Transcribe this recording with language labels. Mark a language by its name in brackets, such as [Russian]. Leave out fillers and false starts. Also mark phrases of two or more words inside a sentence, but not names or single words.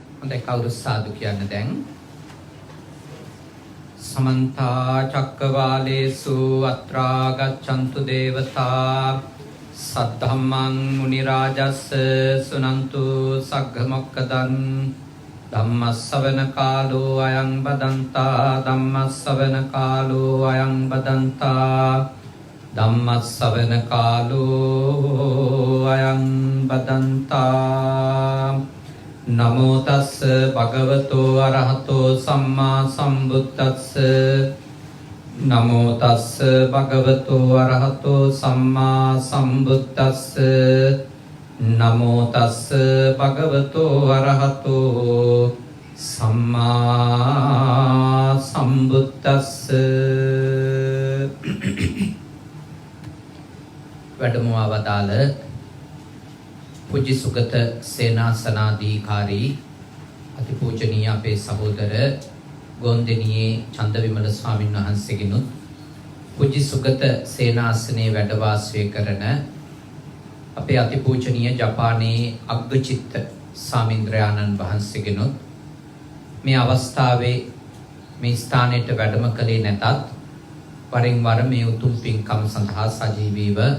[Sinhala] හොඳයි කවුරු සාදු කියන්න දැන්. [Pali] සමන්ත චක්කවාලේසු අත්‍රා ගච්ඡන්තු දේවතා සද්ධම්මං මුනි රාජස්ස සුනන්තු සග්ග මොක්ඛදං ධම්මස්සවන කාලෝ අයං බදන්තා ධම්මස්සවන කාලෝ අයං බදන්තා ධම්මස්සවන කාලෝ අයං බදන්තා නමෝ තස්ස භගවතෝ අරහතෝ සම්මා සම්බුද්දස්ස නමෝ තස්ස භගවතෝ අරහතෝ සම්මා සම්බුද්දස්ස නමෝ තස්ස භගවතෝ අරහතෝ සම්මා සම්බුද්දස්ස. [Sinhala] වැඩමවා වදාළ පූජ්‍ය සුගත සේනාසනාධිකාරී අතිපූජනීය අපේ සහෝදර ගොන්දෙනියේ චන්දවිමල ස්වාමීන් වහන්සේගෙනුත් පූජ්‍ය සුගත සේනාසනයේ වැඩ වාසය කරන අපේ අතිපූජනීය ජපානයේ අග්ගචිත්ත ස්වාමීන්ද්‍රයාණන් වහන්සේගෙනුත් මේ අවස්ථාවේ මේ ස්ථානයට වැඩම කළේ නැතත් වරින් වර මේ උතුම් පින්කම සඳහා සජීවීව